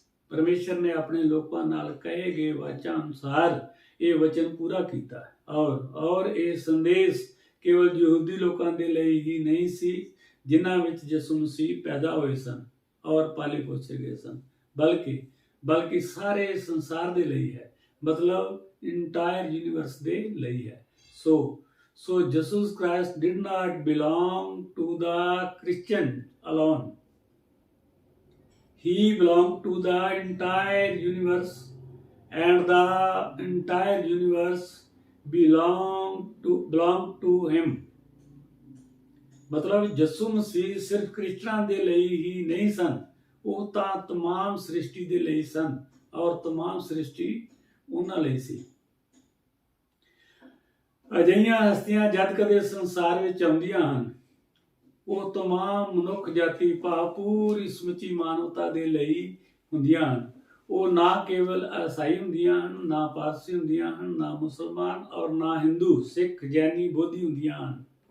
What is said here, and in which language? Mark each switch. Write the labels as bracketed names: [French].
[Punjabi] ਪਰਮੇਸ਼ਰ ਨੇ ਆਪਣੇ ਲੋਕਾਂ ਨਾਲ ਕਹੇ ਗਏ ਵਾਚਾਂ ਅਨੁਸਾਰ ਇਹ ਵਚਨ ਪੂਰਾ ਕੀਤਾ ਔਰ ਇਹ ਸੰਦੇਸ਼ ਕੇਵਲ ਯਹੂਦੀ ਲੋਕਾਂ ਦੇ ਲਈ ਹੀ ਨਹੀਂ ਸੀ ਜਿਨ੍ਹਾਂ ਵਿੱਚ ਯਿਸੂ ਮਸੀਹ ਪੈਦਾ ਹੋਏ ਸਨ ਔਰ ਪਾਲੇ ਪੋਸੇ ਗਏ ਸਨ ਬਲਕਿ ਸਾਰੇ ਸੰਸਾਰ ਦੇ ਲਈ ਹੈ ਮਤਲਬ ਇੰਟਾਇਰ ਯੂਨੀਵਰਸ ਦੇ ਲਈ ਹੈ [English] So Jesus Christ did not belong to the Christian alone. He belonged to the entire universe and the entire universe belonged to him. [Punjabi] ਮਤਲਬ ਯਿਸੂ ਮਸੀਹ ਸਿਰਫ ਕ੍ਰਿਸਚਨਾਂ ਦੇ ਲਈ ਹੀ ਨਹੀਂ ਸਨ ਉਹ ਤਾਂ तमाम ਸ੍ਰਿਸ਼ਟੀ ਦੇ ਲਈ ਸਨ ਔਰ तमाम ਸ੍ਰਿਸ਼ਟੀ ਉਹਨਾਂ ਲਈ ਸੀ ਅਜਿਹੀਆਂ ਹਸਤੀਆਂ ਜਦ ਕਦੇ ਸੰਸਾਰ ਵਿੱਚ ਆਉਂਦੀਆਂ ਹਨ ਉਹ तमाम ਮਨੁੱਖ ਜਾਤੀ ਭਾਵ ਪੂਰੀ ਸਮੁੱਚੀ ਮਾਨਵਤਾ ਦੇ ਲਈ ਹੁੰਦੀਆਂ ਹਨ ਉਹ ਨਾ ਕੇਵਲ ਈਸਾਈ ਹੁੰਦੀਆਂ ਹਨ ਨਾ ਪਾਰਸੀ ਹੁੰਦੀਆਂ ਹਨ ਨਾ ਮੁਸਲਮਾਨ ਔਰ ਨਾ ਹਿੰਦੂ ਸਿੱਖ ਜੈਨੀ ਬੋਧੀ ਹੁੰਦੀਆਂ ਹਨ